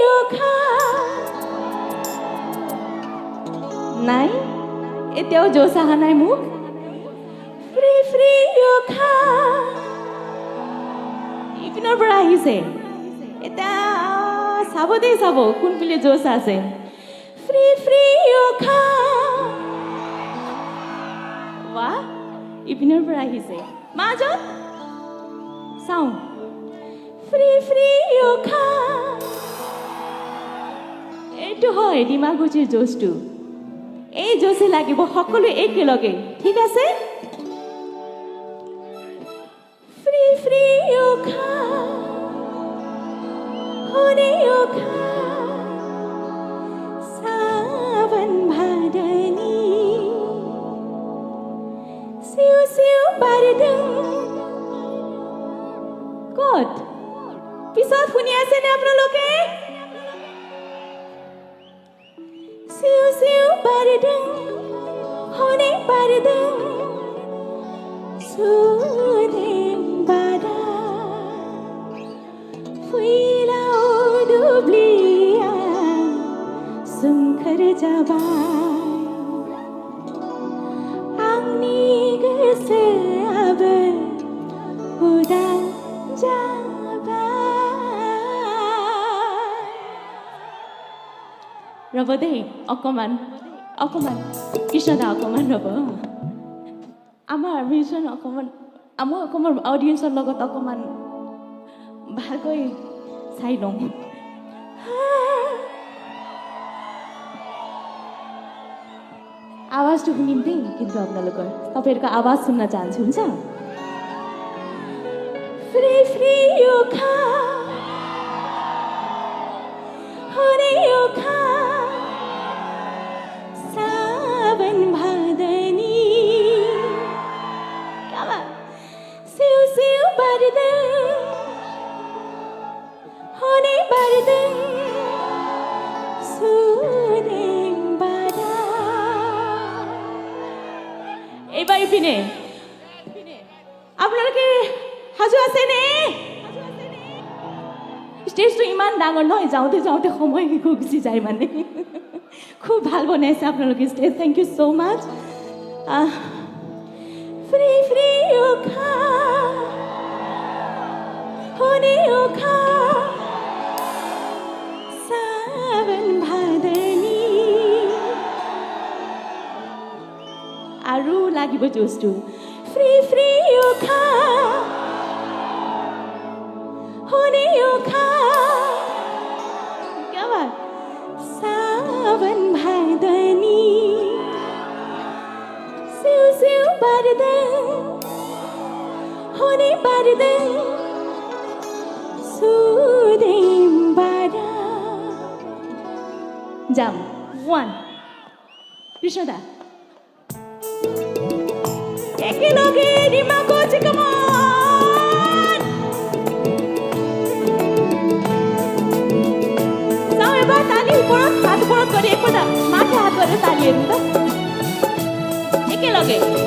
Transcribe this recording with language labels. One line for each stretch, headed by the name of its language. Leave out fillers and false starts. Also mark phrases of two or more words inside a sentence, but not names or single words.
Assamese: নাই এতিয়াও জোচ অহা নাই মোক
English: free free
Assamese: ইপিনৰ পৰা আহিছে এতিয়া চাব দেই চাব কোনপিনে জোচ আছে
English: free free
Assamese: वाह इपिনৰ পৰা আহিছে মাজত চাও
English: free free
Assamese: এইটো হয় ডিমাকুচিৰ জোচটো এই জোচে লাগিব সকলো একেলগে ঠিক আছে
English: free free
Bodo: হৰে सावन भादनी सिउ सिउ बारदों
Assamese: ক'ত পিছত শুনি আছেনে আপোনালোকে
Bodo: सिउ सिउ बारदों हरे बारदों सुदेम बारा फैलाव दुब्लिया सोमखोर जाबाय आंनि गोसोआबो उदां
Assamese: जाबाय रब दे অকমান কৃষ্ণদা অকমান ৰব আমাৰ মিউজিয়াম অকমান অডিয়েন্সৰ লগত অকমান ভালকৈ চাই লওঁ
Nepali: आवाजটো
Assamese: শুনিম দেই কিন্তু আপোনালোকৰ
Nepali: तपाईहरुको आवाज सुन्न चाहन्छु हुन्छ
English: free free
Bodo: हरे सावन भादनी सिउ सिउ बारदों हरे बारदों सुदेम बारा
Assamese: এবাৰ ইপিনে আপোনালোকে সাজু আছেনে ষ্টেজটো ইমান ডাঙৰ নহয় যাওঁতে যাওঁতে সময় গুচি যায় মানে খুব ভাল বনাইছে আপোনালোকে ষ্টেজ
English: thank you so much free free
Assamese: হৰে
Bodo: सावन भादनी
Assamese: আৰু লাগিব জোচটো
English: free free
Bodo: হৰে सावन भादनी सिउ सिउ बारदों हरे बारदों सुदेम बारा जाम 1 কৃষ্ণদা একেলগে ডিমাকুচি
English: come on
Assamese: যাও এবাৰ তালি ওপৰত হাত ওপৰত কৰি একদম মাথা হাত কৰি তালি একদম একেলগে